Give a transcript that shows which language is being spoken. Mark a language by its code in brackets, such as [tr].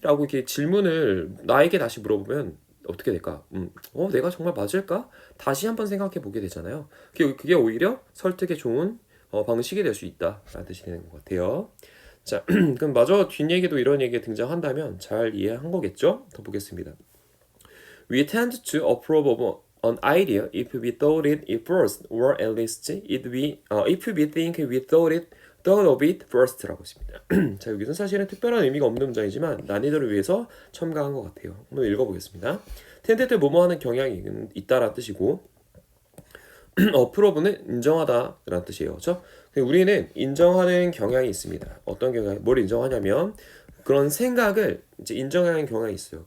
[ko] 라고 이렇게 질문을 나에게 다시 물어보면 어떻게 될까? 내가 정말 맞을까? 다시 한번 생각해 보게 되잖아요. 그게 오히려 설득에 좋은 방식이 될 수 있다 라는 뜻이 되는 것 같아요. 자, 그럼 마저 뒷얘기도 이런 얘기가 등장한다면 잘 이해한 거겠죠? 더 보겠습니다. [en] We tend to approve of an idea if we thought it first, or at least if we think we thought of it first [ko] 라고 했습니다. 자, 여기서 사실은 특별한 의미가 없는 문장이지만 난이도를 위해서 첨가한 것 같아요. 한번 읽어보겠습니다. tend to 뭐뭐하는 경향이 있다라는 뜻이고 approve는 인정하다라는 뜻이에요. 그렇죠? 우리는 인정하는 경향이 있습니다. 어떤 경향? 뭘 인정하냐면 그런 생각을 이제 인정하는 경향이 있어요.